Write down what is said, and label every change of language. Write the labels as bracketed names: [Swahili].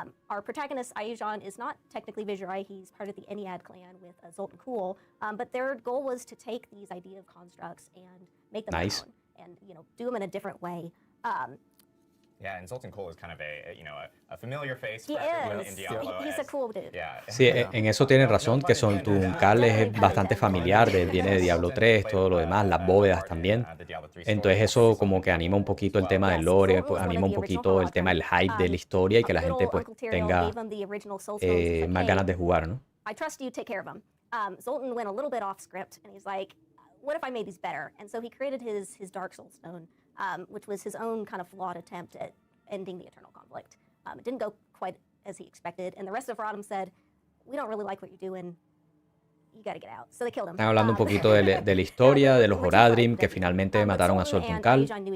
[English] Our protagonist, Ayujan, is not technically Visurai. He's part of the Ennead clan with Zoltan Kuhl. But their goal was to take these idea of constructs and make them their own. And, do them in a different way. Yeah, and Zoltan Kuhl is kind of a familiar face in Diablo. He's a cool dude. Yeah. [Spanish] Sí, en eso tienen razón, que Soltunkal es bastante familiar, viene de Diablo 3, todo lo demás, las bóvedas también. Entonces eso como que anima un poquito el tema del lore, pues, anima un poquito el tema del hype de la historia y que la gente pues tenga más ganas de jugar, ¿no? [English] I trust you, take care of him. Zoltan went a little bit off script, and he's like, what if I made these better? And so he created his Dark Soul Stone, which was his own kind of flawed attempt at ending the eternal conflict. It didn't go quite as he expected, and the rest of Rodham said, we don't really like what you're doing. You gotta get out. So they killed him. [Spanish] Están hablando un poquito de la historia, de los Horadrim, que finalmente mataron a Soltunkal.